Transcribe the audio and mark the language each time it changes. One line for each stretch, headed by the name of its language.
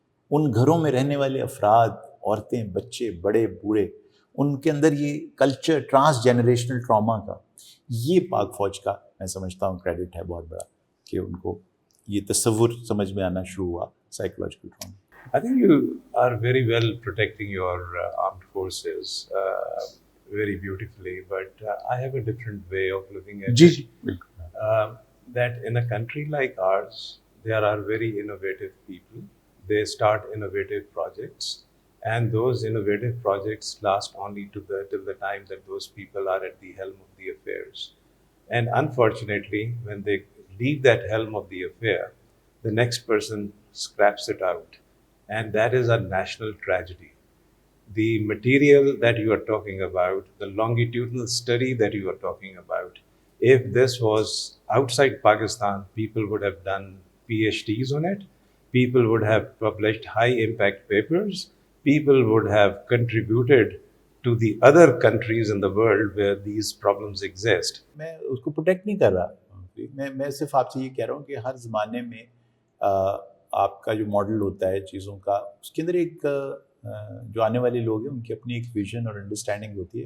Urdu: ان گھروں میں رہنے والے افراد، عورتیں، بچے، بڑے، بوڑھے، ان کے اندر یہ کلچر، ٹرانس جنریشنل ٹراما کا، یہ پاک فوج کا میں سمجھتا ہوں کریڈٹ ہے بہت بڑا، کہ ان کو یہ تصور سمجھ میں آنا شروع ہوا psychological trauma.
English: I think you are very well protecting your armed forces very beautifully, but I have a different way of looking at it. That in a country like ours, there are very innovative people. They start innovative projects, and those innovative projects last only till the time that those people are at the helm of the affairs. And unfortunately, when they leave that helm of the affair, the next person scraps it out, and that is a national tragedy. The material that you are talking about, the longitudinal study that you are talking about, if this was outside Pakistan, people would have done PhDs on it, people would have published high impact papers, people would have contributed to the other countries in the world where these problems exist.
Urdu: میں اس کو protect نہیں کر رہا، میں صرف آپ سے یہ کہہ رہا ہوں کہ ہر زمانے میں آپ کا جو ماڈل ہوتا ہے چیزوں کا، اس کے اندر ایک جو آنے والے لوگ ہیں ان کی اپنی ایک ویژن اور انڈرسٹینڈنگ ہوتی ہے.